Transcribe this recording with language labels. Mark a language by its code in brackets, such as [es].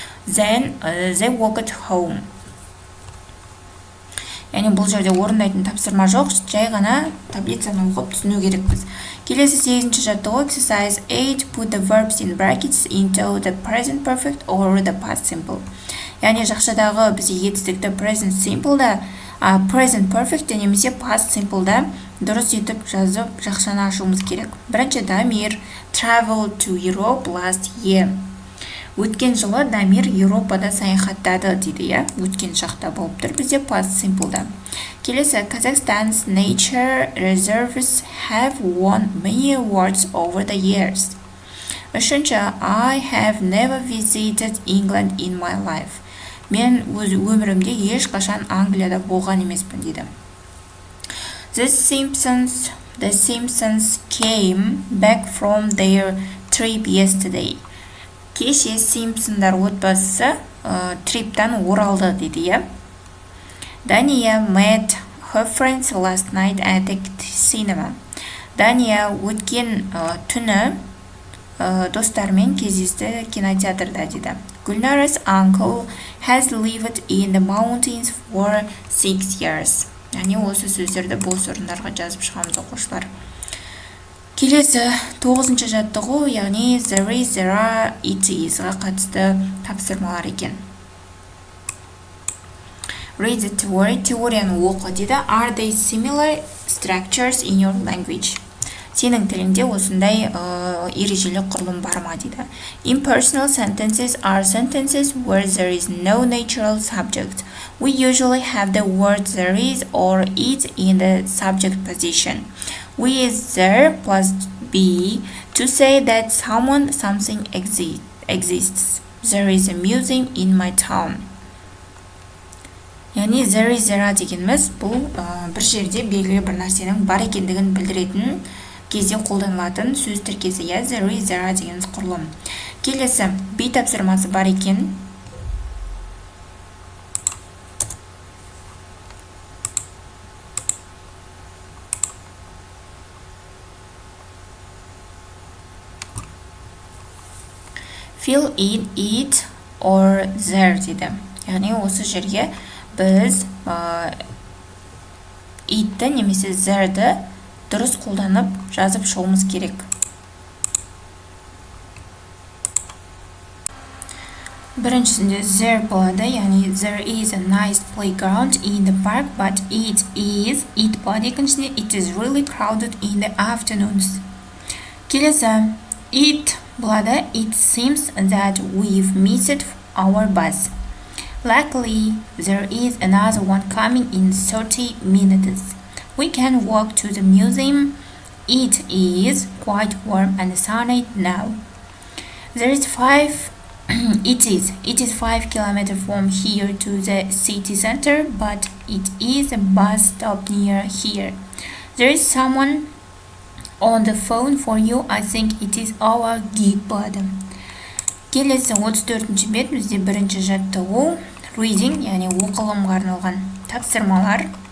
[en] Then they walked home. [kk] Яғни бұл жерде орындайтын тапсырма жоқ, жай ғана таблицаны оқып түсіну керекпіз. Келесі 8-ші жаттығу [en] Exercise 8. Put the verbs in brackets into the present perfect or the past simple. [kk] Яғни жақшадағы бізде етістікті present simple'да, present perfect немесе past simple'да дұрыс етіп жазып жақшаны ашуымыз керек. Бірінші [en] Дамир travel to Europe last year. [kk] Өткен жылы Дамир Еуропада саяхаттады дейді. Өткен шақта болып тұр бізде past simple'да. Келесі [en] Kazakhstan's nature reserves have won many awards over the years. [kk] Үшінші [en] I have never visited England in my life. [kk] Мен өз өмірімде ешқашан Англияда болған емеспін дейді. [en] The Simpsons came back from their trip yesterday. [kk] Кеше Симпсондар отбасы триптан оралды дейді. [en] Дания met her friends last night at the cinema. [kk] Дания өткен түні достармен кездесті кинотеатрда дейді. [en] Gulnara's uncle has lived in the mountains for 6 years. [kk] Яғни осы сөздерді бос орындарға жазып шығамыз оқушылар. Келесі 9-ші жаттығу, яғни [en] there is, there are, it is- [kk] ға қатысты тапсырмалар екен. [en] Read the theory, [kk] теорияны оқы дейді. [en] Are there similar structures in your language? [kk] Сенің тіліңде осындай ережелі құрылым бар ма дейді. [en] Impersonal sentences are sentences where there is no natural subject. We usually have the word there is or it in the subject position. We use there plus be to say that someone, something exists. There is a museum in my town. [kk] Яғни [en] there is, there are [kk] дегеніміз бұл бір жерде белгілі бір нәрсенің бар екендігін білдіретін кезде қолданылатын сөз тіркесі. [en] There is, there are [kk] дегеніміз құрылым. Келесі be тапсырмасы бар екен. [en] fill in it or there [kk] дейді. Яғни осы жерге біз itті немесе there'ді дұрыс қолданып жазып шығуымыз керек. Біріншісінде [en] there [kk] болады, яғни [en] there is a nice playground in the park, but it [kk] болады. Екіншісінде [en] it is really crowded in the afternoons. [kk] Келесі [en] it [kk] болады, [en] it seems that we've missed our bus. Luckily, there is another one coming in 30 minutes. We can walk to the museum. It is quite warm and sunny now. There is It is 5 kilometers from here to the city center, but it is a bus stop near here. There is someone on the phone for you. I think it is our guide [kk] болады. Келесі 34-ші бет бізде бірінші жаттығу [en] reading, [kk] яғни оқылымға арналған тапсырмалар.